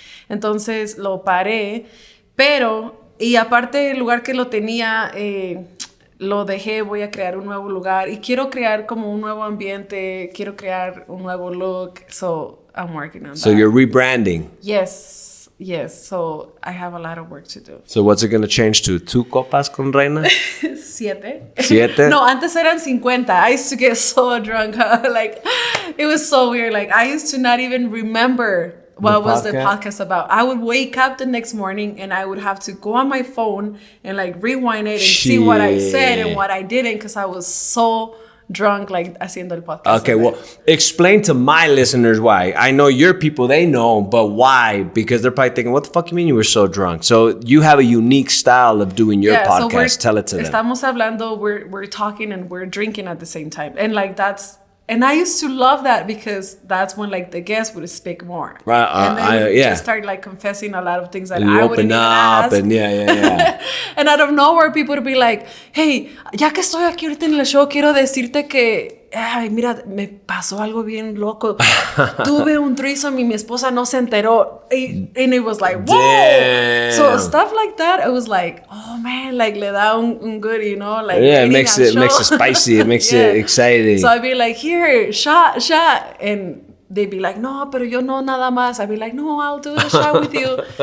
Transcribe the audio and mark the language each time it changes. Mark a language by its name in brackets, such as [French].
[Spanish] Entonces lo paré, pero, y aparte el lugar que lo tenía, lo dejé, voy a crear un nuevo lugar y quiero crear como un nuevo ambiente, quiero crear un nuevo look, [English] so I'm working on that. So you're rebranding. Yes, so I have a lot of work to do. So what's it going to change to? [Spanish] 2 copas con Reyna? 7. 7? No, antes eran 50. [English] I used to get so drunk. Like, it was so weird. Like, I used to not even remember what was the podcast about. I would wake up the next morning and I would have to go on my phone and like rewind it and see what I said and what I didn't, because I was so drunk, like [Spanish] haciendo el podcast. [English] Okay, well, explain to my listeners why. I know your people, they know, but why? Because they're probably thinking, what the fuck you mean you were so drunk? So you have a unique style of doing your podcast. So tell it to them. [Spanish] Estamos hablando, [English] we're talking and we're drinking at the same time. And like and I used to love that, because that's when like the guests would speak more. Right. And then just start like confessing a lot of things that I wouldn't even ask. And yeah. And out of nowhere, people would be like, [Spanish] hey, ya que estoy aquí ahorita en el show, quiero decirte que, ay, mira, me pasó algo bien loco. Tuve un threesome y mi esposa no se enteró. [English] And it was like, whoa. Damn. So stuff like that, it was like, oh man, like [Spanish] le da un [English] good, you know, like it makes it spicy, it makes it exciting. So I'd be like, here, shot, and they'd be like, [Spanish] no, pero yo no nada más. [English] I'd be like, no, I'll do the shot with you.